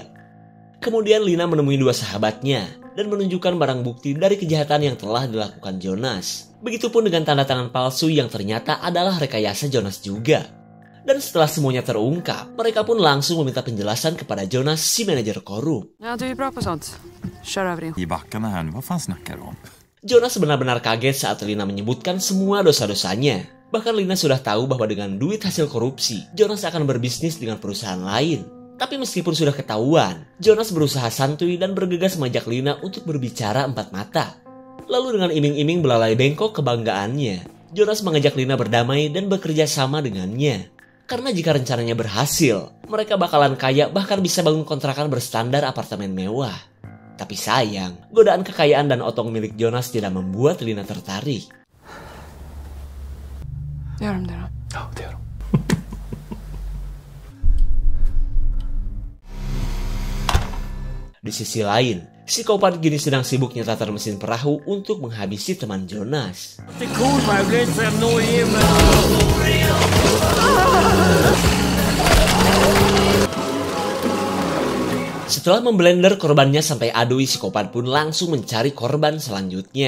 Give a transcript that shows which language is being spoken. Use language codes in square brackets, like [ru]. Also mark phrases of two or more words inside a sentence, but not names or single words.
[id] Kemudian Lina menemui dua sahabatnya dan menunjukkan barang bukti dari kejahatan yang telah dilakukan Jonas. Begitupun dengan tanda tangan palsu yang ternyata adalah rekayasa Jonas juga. Dan setelah semuanya terungkap, mereka pun langsung meminta penjelasan kepada Jonas, si manajer korup. [sv] Ja, du är bra på sånt. Kör över din. I backarna här nu, vad fan snackar du om? [id] Jonas benar-benar kaget saat Lina menyebutkan semua dosa-dosanya. Bahkan Lina sudah tahu bahwa dengan duit hasil korupsi, Jonas akan berbisnis dengan perusahaan lain. Tapi meskipun sudah ketahuan, Jonas berusaha santuy dan bergegas mengajak Lina untuk berbicara empat mata. Lalu dengan iming-iming belalai bengkok kebanggaannya, Jonas mengajak Lina berdamai dan bekerja sama dengannya. Karena jika rencananya berhasil, mereka bakalan kaya bahkan bisa bangun kontrakan berstandar apartemen mewah. Tapi sayang, godaan kekayaan dan otong milik Jonas tidak membuat Lina tertarik. [sv] Gör de det då? Ja, det gör de. [id] Di sisi lain, psikopat kini sedang sibuk nyetar mesin perahu untuk menghabisi teman Jonas. Setelah memblender korbannya sampai adui, psikopat pun langsung mencari korban selanjutnya.